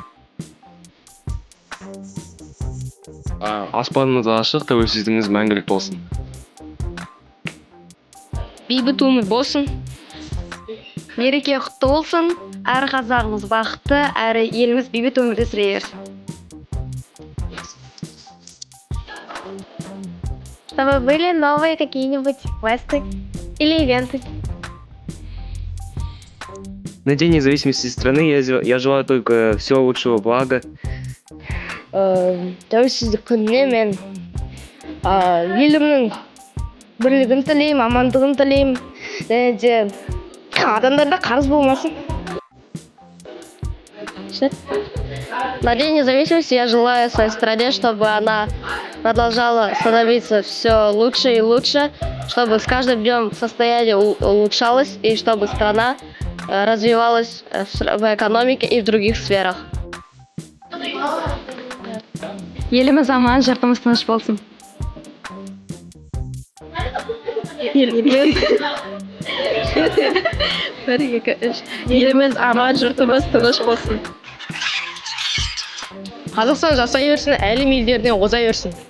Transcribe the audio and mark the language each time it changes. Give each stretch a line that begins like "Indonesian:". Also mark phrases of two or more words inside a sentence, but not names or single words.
Kazakh: Аспаныңыз ашық, тәуелсіздігіңіз мәңгілік болсын. Бейбіт өмір болсын. Мереке құтты болсын. Әр қазағымыз бақытты, әрі еліміз бейбіт өмірде сүре берсін.
Russian: Чтобы были новые какие-нибудь квесты или ивенты. На День независимости страны я желаю только всего лучшего блага.
Kazakh: Тәуелсіздік күніне мен елімнің бірлігін тілеймін, амандығын тілеймін. Және де адамдарда қарыз болмасын.
Russian: На День независимости я желаю своей стране, чтобы она продолжала становиться все лучше и лучше, чтобы с каждым днем состояние улучшалось и чтобы страна развивалась в экономике и в других сферах.
Kazakh: Еліміз аман, жұртымыз тыныш болсын. Еліміз аман, жұртымыз тыныш болсын. Қазақстан жасай берсін, әлем елдеріне оза берсін.